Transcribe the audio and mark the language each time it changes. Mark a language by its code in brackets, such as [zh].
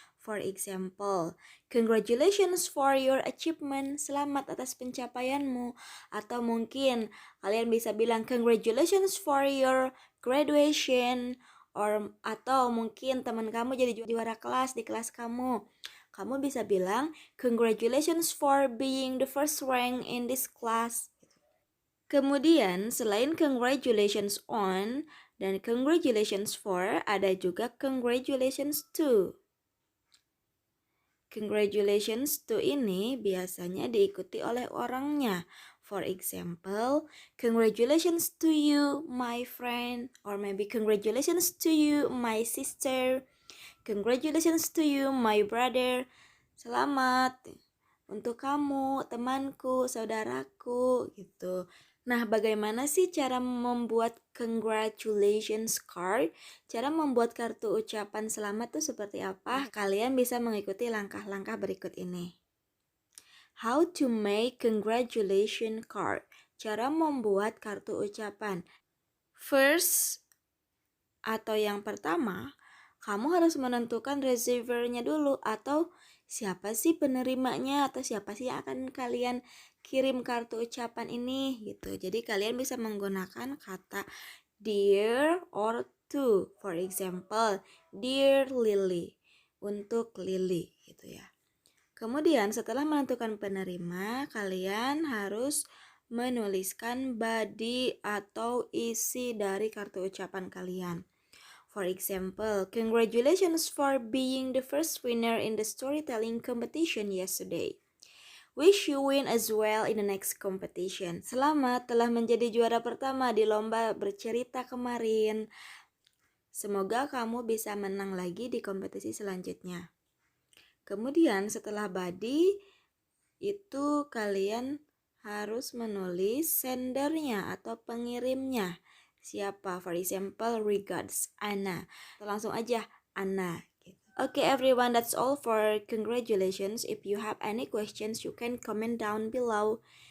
[en] For example, congratulations for your achievement. [id] Selamat atas pencapaianmu. Atau mungkin kalian bisa bilang [en] congratulations for your graduation. [id] Atau mungkin teman kamu jadi juara kelas di kelas kamu. Kamu bisa bilang [en] congratulations for being the first rank in this class. [id] Kemudian selain congratulations on dan congratulations for, ada juga congratulations to. Congratulations to ini biasanya diikuti oleh orangnya. [en] For example, congratulations to you my friend, or maybe congratulations to you my sister. Congratulations to you my brother. [id] Selamat untuk kamu, temanku, saudaraku gitu. Nah, bagaimana sih cara membuat congratulations card? Cara membuat kartu ucapan selamat itu seperti apa? Kalian bisa mengikuti langkah-langkah berikut ini. [en] How to make congratulation card. [id] Cara membuat kartu ucapan. First, atau yang pertama, kamu harus menentukan receiver-nya dulu atau siapa sih penerimanya atau siapa sih yang akan kalian kirim kartu ucapan ini gitu. Jadi kalian bisa menggunakan kata dear or to. [en] For example, dear Lily [id] untuk Lily gitu ya. Kemudian setelah menentukan penerima, kalian harus menuliskan body atau isi dari kartu ucapan kalian. [en] For example, congratulations for being the first winner in the storytelling competition yesterday. Wish you win as well in the next competition. [id] Selamat telah menjadi juara pertama di lomba bercerita kemarin. Semoga kamu bisa menang lagi di kompetisi selanjutnya. Kemudian setelah body, itu kalian harus menulis sendernya atau pengirimnya. Siapa? [en] For example, regards, Anna. [id] Langsung aja, [en] Anna. Okay everyone, that's all for congratulations. If you have any questions, you can comment down below.